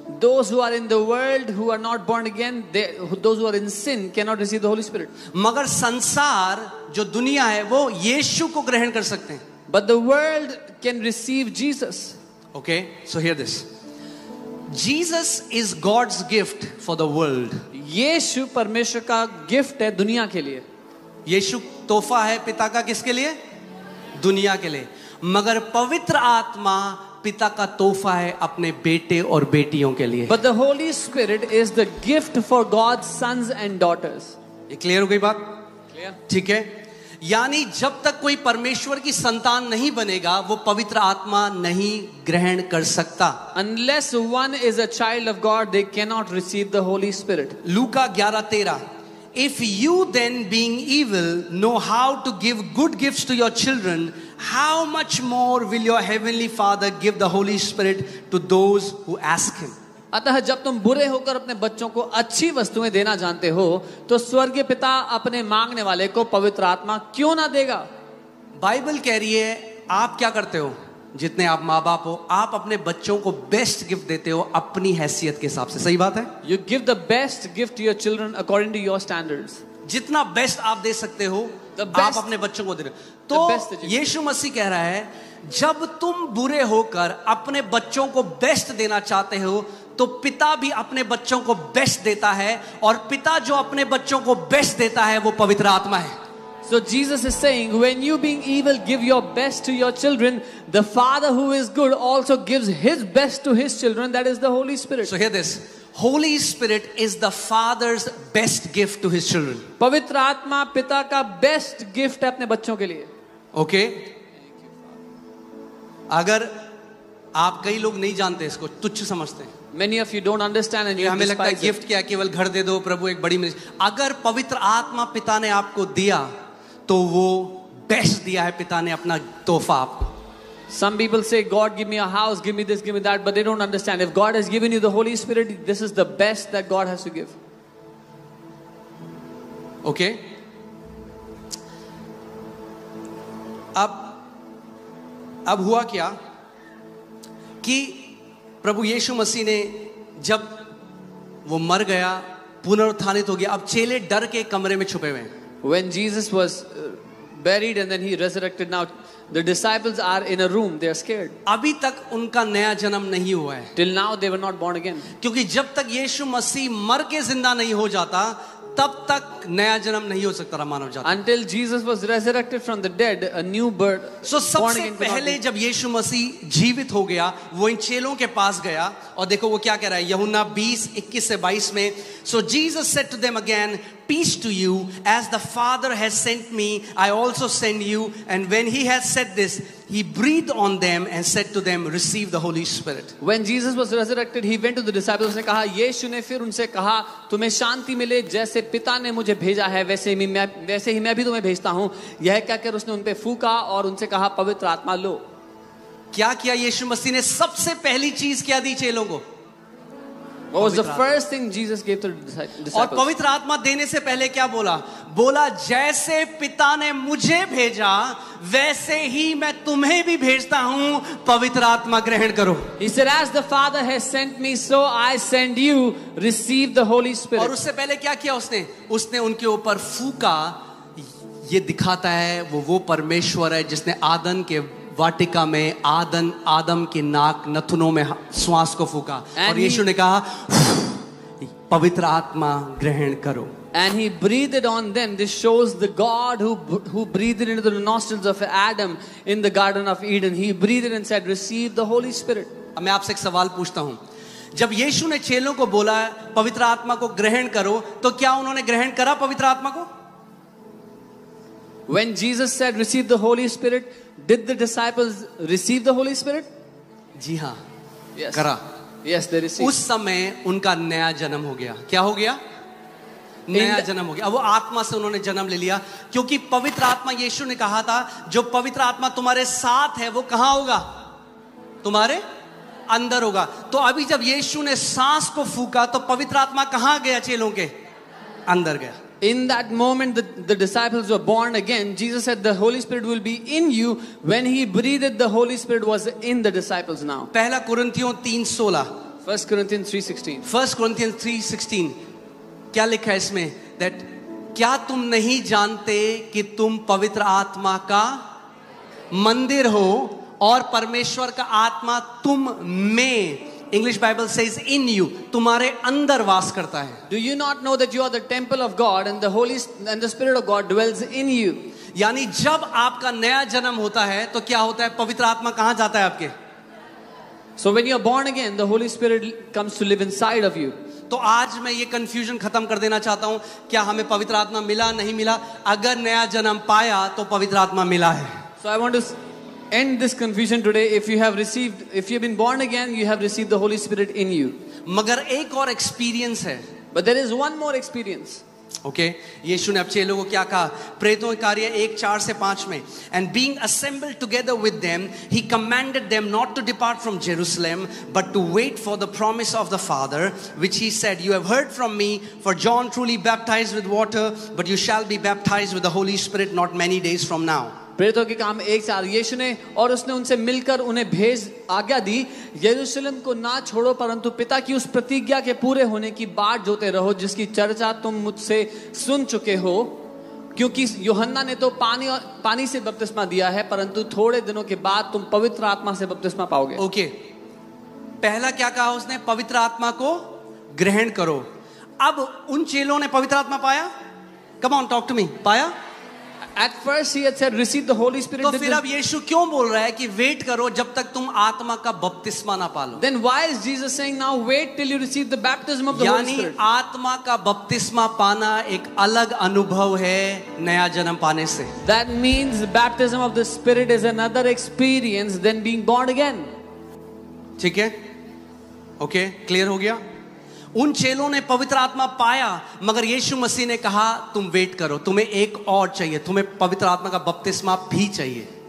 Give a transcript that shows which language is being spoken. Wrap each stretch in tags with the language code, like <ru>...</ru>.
<en>Those who are in the world who are not born again, those who are in sin cannot receive the Holy Spirit.</en> <hi>मगर संसार जो दुनिया है वो यीशु को ग्रहण कर सकते हैं.</hi> <en>But the world can receive Jesus. Okay, so hear this. Jesus is God's gift for the world.</en> <hi>यीशु परमेश्वर का गिफ्ट है दुनिया के लिए. यीशु तोहफा है पिता का किसके लिए? दुनिया के लिए. मगर पवित्र आत्मा पिता का तोहफा है अपने बेटे और बेटियों के लिए.</hi> <en>But the Holy Spirit is the gift for God's sons and daughters.</en> <hi>ये क्लियर हो गई बात?</hi> <en>Clear?</en> <hi>ठीक है. यानी जब तक कोई परमेश्वर की संतान नहीं बनेगा, वो पवित्र आत्मा नहीं ग्रहण कर सकता.</hi> <en>Unless one is a child of God, they cannot receive the Holy Spirit.</en> <hi>Luka 11:13.</hi> <en>If you then, being evil, know how to give good gifts to your children, how much more will your heavenly Father give the Holy Spirit to those who ask him?</en> <hi>अतः जब तुम बुरे होकर अपने बच्चों को अच्छी वस्तुएं देना जानते हो, तो स्वर्गीय पिता अपने मांगने वाले को पवित्र आत्मा क्यों ना देगा? बाइबल कह रही है, आप क्या करते हो? जितने आप माँ बाप हो, आप अपने बच्चों को बेस्ट गिफ्ट देते हो अपनी हैसियत के हिसाब से. सही बात है?</hi> <en>You give the best gift to your children according to your standards.</en> <hi>जितना बेस्ट आप दे सकते हो आप अपने बच्चों को दे रहे हो. तो यीशु मसीह कह रहा है, जब तुम बुरे होकर अपने बच्चों को बेस्ट देना चाहते हो, तो पिता भी अपने बच्चों को बेस्ट देता है, और पिता जो अपने बच्चों को बेस्ट देता है वो पवित्र आत्मा है.</hi> <en>So Jesus is saying, when you being evil give your best to your children, the Father who is good also gives his best to his children, that is the Holy Spirit. So hear this. Holy Spirit is the Father's best gift to his children.</en> <hi>पवित्र आत्मा पिता का best gift है अपने बच्चों के लिए.</hi> <en>Okay?</en> <hi>अगर आप, कई लोग नहीं जानते इसको, तुच्छ समझते हैं.</hi> <en>Many of you don't understand and you</en> <hi>हमें लगता है</hi> <en>despise it.</en> <hi>गिफ्ट क्या, केवल घर दे दो, प्रभु एक बड़ी मिल. अगर पवित्र आत्मा पिता ने आपको दिया, तो वो बेस्ट दिया है पिता ने अपना तोहफा आपको.</hi> <en>Some people say, God give me a house, give me this, give me that, but they don't understand. If God has given you the Holy Spirit, this is the best that God has to give. Okay?</en> <hi>अब हुआ क्या कि प्रभु यीशु मसीह ने जब वो मर गया, पुनरुत्थानित हो गया, अब चेले डर के कमरे में छुपे हुए हैं.</hi> <en>When Jesus was buried and then he resurrected, now the disciples are in a room, they are scared.</en> <hi>अभी तक उनका नया जन्म नहीं हुआ है.</hi> <en>Till now they were not born again.</en> <hi>क्योंकि जब तक यीशु मसीह मर के जिंदा नहीं हो जाता, तब तक नया जन्म नहीं हो सकता मानव जाति.</hi> <en>Until Jesus was resurrected from the dead, a new birth.</en> <hi>So सबसे पहले जब यीशु मसीह जीवित हो गया, वो इन चेलों के पास गया, और देखो वो क्या कह रहा है यूहन्ना 20:21-22 में.</hi> <en>So Jesus said to them again, peace to you. As the Father has sent me, I also send you. And when he had said this, he breathed on them and said to them, receive the Holy Spirit. When Jesus was resurrected, he went to the disciples.</en> <hi>उसने कहा, यीशु ने फिर उनसे कहा, तुम्हें शांति मिले, जैसे पिता ने मुझे भेजा है वैसे ही मैं भी तुम्हें भेजता हूँ. यह कहकर उसने उन पे फूंका और उनसे कहा, पवित्र आत्मा लो. क्या किया यीशु मसीह ने? सबसे पहली चीज क्या दी चेलों को?</hi> <en>What was the first thing Jesus gave to the disciples?</en> <hi>और पवित्र आत्मा देने से पहले क्या बोला? बोला, जैसे पिता ने मुझे भेजा वैसे ही मैं तुम्हें भी भेजता हूं, पवित्र आत्मा ग्रहण करो.</hi> <en>He said, as the Father has sent me, so I send you. Receive the Holy Spirit.</en> <hi>और उससे पहले क्या किया उसने? उसने उनके ऊपर फूका. ये दिखाता है वो परमेश्वर है जिसने आदम के वाटिका में आदम की नाक नथुनों में श्वास को फूका और यीशु ने कहा, पवित्र आत्मा ग्रहण करो.</hi> <en>And he breathed on them. This shows the God who breathed into the nostrils of Adam in the Garden of Eden. He breathed and said, receive the Holy Spirit.</en> <hi>अब मैं आपसे एक सवाल पूछता हूं. जब यीशु ने चेलों को बोला पवित्र आत्मा को ग्रहण करो, तो क्या उन्होंने ग्रहण करा पवित्र आत्मा को?</hi> <en>When Jesus said, receive the Holy Spirit, did the disciples receive the Holy Spirit?</en> <hi>जी हाँ,</hi> <en>Yes.</en> <hi>करा.</hi> <en>Yes, they received.</en> <hi>उस समय उनका नया जन्म हो गया. क्या हो गया? नया जन्म हो गया. अब वो आत्मा से उन्होंने जन्म ले लिया, क्योंकि पवित्र आत्मा, यीशु ने कहा था, जो पवित्र आत्मा तुम्हारे साथ है वो कहां होगा? तुम्हारे अंदर होगा. तो अभी जब यीशु ने सांस को फूका तो पवित्र आत्मा कहां गया? चेलों के अंदर गया.</hi> <en>In that moment, the disciples were born again. Jesus said the Holy Spirit will be in you. When he breathed, the Holy Spirit was in the disciples now.</en> <hi>पहला कुरिन्थियों 3:16.</hi> <en>1 Corinthians 3:16.</en> <hi>1 Corinthians 3:16 क्या लिखा है इसमें? That क्या तुम नहीं जानते कि तुम पवित्र आत्मा का मंदिर हो और परमेश्वर का आत्मा तुम में,</hi> <en>English Bible says in you,</en> <hi>तुम्हारे अंदर वास करता है.</hi> <en>Do you not know that you are the temple of God and the Spirit of God dwells in you?</en> <hi>यानी जब आपका नया जन्म होता है तो क्या होता है? पवित्र आत्मा कहां जाता है आपके?</hi> <en>So when you are born again, the Holy Spirit comes to live inside of you.</en> <hi>तो आज मैं ये कंफ्यूजन खत्म कर देना चाहता हूं. क्या हमें पवित्र आत्मा मिला नहीं मिला? अगर नया जन्म पाया तो पवित्र आत्मा मिला है.</hi> <en>So I want to end this confusion today. If you have been born again, you have received the Holy Spirit in you.</en> <hi>मगर एक और एक्सपीरियंस है.</hi> <en>But there is one more experience.</en> <hi>Okay, यीशु ने अब चेलों को क्या कहा? प्रेरितों के कार्य 1:4-5 में,</hi> <en>and being assembled together with them, he commanded them not to depart from Jerusalem, but to wait for the promise of the Father, which he said, you have heard from me, for John truly baptized with water, but you shall be baptized with the Holy Spirit not many days from now.</en> <hi>प्रेरितों के काम 1:4. यीशु ने और उसने उनसे मिलकर उन्हें भेज आज्ञा दी, यरूशलेम को ना छोड़ो, परंतु पिता की उस प्रतिज्ञा के पूरे होने की बाट जोते रहो, जिसकी चर्चा तुम मुझसे सुन चुके हो. क्योंकि यूहन्ना ने तो पानी से बपतिस्मा दिया है, परंतु थोड़े दिनों के बाद तुम पवित्र आत्मा से बपतिस्मा पाओगे. ओके, पहला क्या कहा उसने? पवित्र आत्मा को ग्रहण करो. अब उन चेलों ने पवित्र आत्मा पाया?</hi> <en>Come on, talk to me.</en> <hi>पाया?</hi> <en>At first he had said receive the Holy Spirit.</en> <hi>तो फिर अब यीशु क्यों बोल रहा है कि वेट करो जब तक तुम आत्मा का बपतिस्मा ना पालो?</hi> <en>Then why is Jesus saying now wait till you receive the baptism of the Holy Spirit?</en> <hi>यानी आत्मा का बपतिस्मा पाना एक अलग अनुभव है नया जन्म पाने से.</hi> <en>That means the baptism of the Spirit is another experience than being born again.</en> <hi>ठीक है? ओके, क्लियर हो गया? उन चेलों ने पवित्र आत्मा पाया, मगर यीशु मसीह ने कहा तुम वेट करो, तुम्हें एक और चाहिए, तुम्हें पवित्र आत्मा का बपतिस्मा भी चाहिए.</hi>